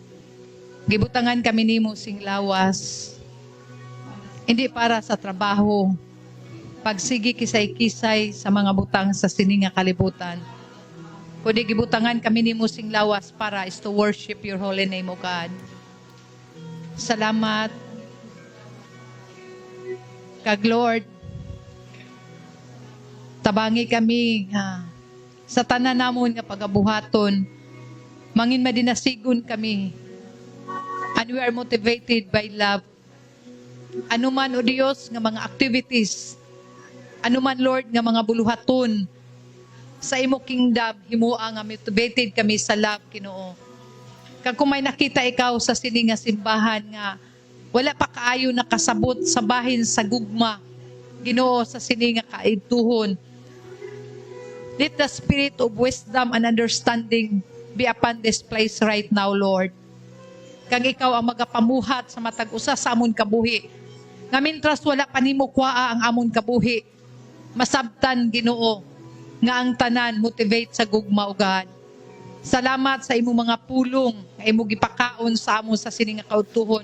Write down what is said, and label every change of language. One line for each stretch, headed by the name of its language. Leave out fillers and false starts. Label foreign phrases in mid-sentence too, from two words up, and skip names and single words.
Hiligaynon: Gibutangan kami nimo sing lawas, hindi para sa trabaho, pagsigi kisay-kisay sa mga butang sa sininga kalibutan. Kundi gibutangan kami nimo sing lawas para
English: is to worship your holy name, O God.
Hiligaynon: Salamat kag Lord, tabangi kami sa tanan namon nga pagabuhaton, mangin madinasigon kami,
English: and we are motivated by love.
Hiligaynon: Anuman, O Diyos, nga mga activities, anuman, Lord, nga mga buluhaton sa imo kingdom, himua nga motivated kami sa love, Ginoo. Kag kung may nakita ikaw sa sini nga simbahan nga wala pa kaayo nakasabot sa bahin sa gugma, Ginoo, sa sini nga kaidtuhon,
English: let the spirit of wisdom and understanding be upon this place right now, Lord.
Hiligaynon: Kag ikaw ang magapamuhat sa matag usa sa amon kabuhi. Nga mintras wala pa nimo kuhaa ang amon kabuhi, masabtan, Ginoo, nga ang tanan motivate sa gugma,
English: O God.
Hiligaynon: Salamat sa imo mga pulong nga imo gipakaon sa amon sa sini nga kautuhon.